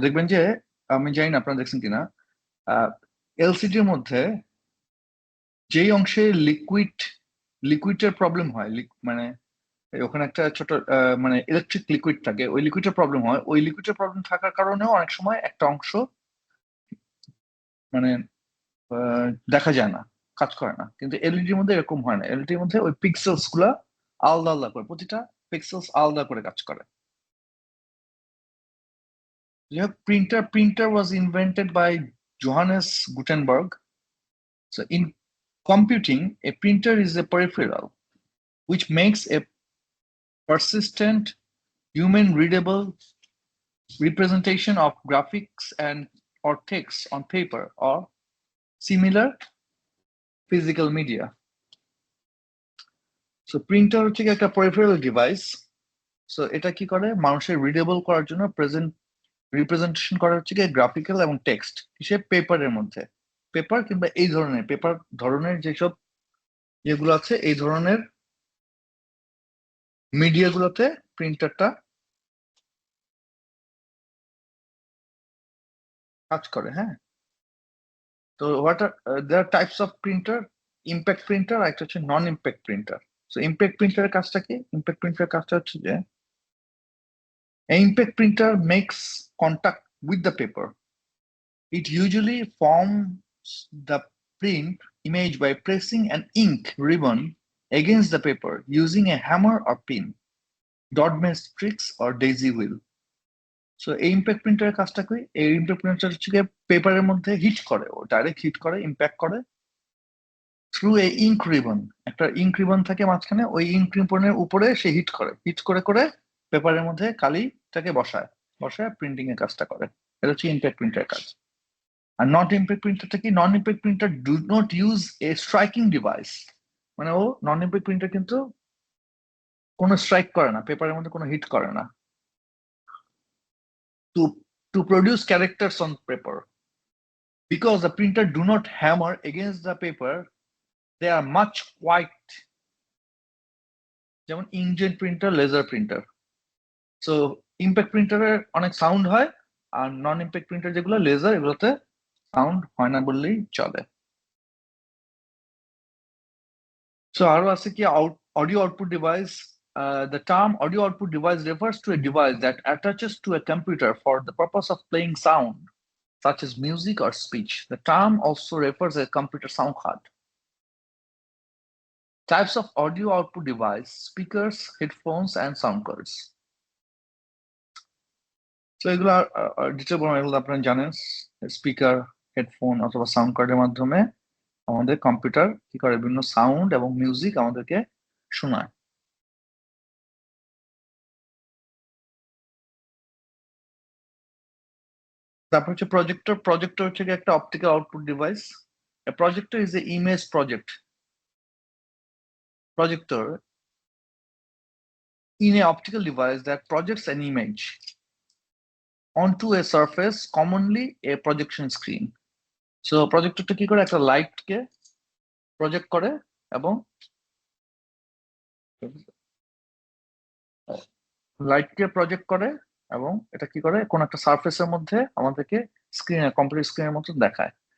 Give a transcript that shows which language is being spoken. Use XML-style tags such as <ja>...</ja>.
<bn>দেখবেন যে, আমি জানি না আপনারা দেখছেন কিনা, এলসিডির মধ্যে যেই অংশে লিকুইডের প্রবলেম হয়, মানে ওখানে একটা ছোট মানে ইলেকট্রিক লিকুইড থাকে, ওই লিকুইডের প্রবলেম হয়, ওই লিকুইডের প্রবলেম থাকার কারণেও অনেক সময় একটা অংশ মানে দেখা যায় না, কাজ করে না। কিন্তু এলইডির মধ্যে এরকম হয় না, এলইডির মধ্যে ওই পিক্সেলস গুলা আলাদা আলাদা করে, প্রতিটা পিক্সেলস আলাদা করে কাজ করে।</bn> <en>Printer was invented by Johannes Gutenberg. So in computing, a printer is a peripheral which makes a persistent, human readable representation of graphics and or text on paper or similar physical media. So printer</en> <bn>হচ্ছে একটা</bn> <en>peripheral device.</en> <bn>So এটা কি করে, মানুষের readable করার জন্য representation করা হচ্ছে কি গ্রাফিক্যাল এবং টেক্সট হিসেবে পেপারের মধ্যে, পেপার কিংবা এই ধরনের পেপার ধরনের যেসব যেগুলো আছে, এই ধরনের মিডিয়া গুলোতে প্রিন্টারটা কাজ করে। হ্যাঁ, তো</bn> <en>what are there types of printer,</en> <bn>impact printer আর একটা হচ্ছে নন ইম্প্যাক্ট প্রিন্টার। সো ইম্প্যাক্ট প্রিন্টারের কাজটা কি? ইম্প্যাক্ট প্রিন্টারের কাজটা হচ্ছে যে</bn> <en>Impact printer makes contact with the paper. It usually forms the print image by pressing an ink ribbon against the paper using a hammer or pin, dot matrix or daisy wheel.</en> <bn>So এই impact প্রিন্টারের কাজটা কি? এই impact printer হচ্ছে পেপারের মধ্যে hit করে, ও direct hit করে, impact করে</bn> <en>Through a ink ribbon.</en> <bn>একটা ইঙ্ক রিবন থাকে মাঝখানে, ওই ইঙ্ক রিবনের উপরে সে হিট করে, হিট করে করে পেপারের মধ্যে কালিটাকে বসায়, বসায় প্রিন্টিং এর কাজটা করে। এটা হচ্ছে ইম্প্যাক্ট প্রিন্টারের কাজ। আর নট ইম্প্যাক্ট প্রিন্টারটা কি?</bn> <en>Non impact printer do not use a striking device.</en> <bn>মানে ও নন ইম্প্যাক্ট প্রিন্টার কিন্তু কোনো স্ট্রাইক করে না, পেপারের মধ্যে কোনো হিট করে না,</bn> <en>to to produce characters on paper. Because the printer do not hammer against the paper, they are much quiet.</en> <bn>যেমন inkjet printer, laser printer. So impact প্রিন্টারের অনেক সাউন্ড হয়, আর নন ইম্প্যাক্ট প্রিন্টার যেগুলো লেজার, এগুলোতে সাউন্ড হয় না বললেই চলে। সো আরো আছে কি audio output device.</bn> <en>The term audio output device refers to a device that attaches to a computer for the purpose of playing sound, such as music or speech. The term also refers to a computer sound card. Types of audio output device: speakers, headphones, and sound cards.</en> <bn>So এগুলো detail বলবো, এগুলো আপনারা জানেন। Speaker, headphone অথবা sound কার্ডের মাধ্যমে আমাদের computer কি করে, বিভিন্ন সাউন্ড এবং মিউজিক আমাদেরকে শোনায়। তারপর হচ্ছে প্রজেক্টর। প্রজেক্টর হচ্ছে একটা optical output device.</bn> <en>A projector is an image project. Projector in an optical device that projects an image onto a surface, commonly a projection screen.</en> <bn>So প্রজেক্টরটা কি করে, একটা লাইটকে প্রজেক্ট করে এবং লাইটকে প্রজেক্ট করে এবং এটা কি করে, কোন একটা সারফেসের মধ্যে আমাদেরকে স্ক্রিনে, কম্পিউটার স্ক্রিনের মতো দেখায়।</bn>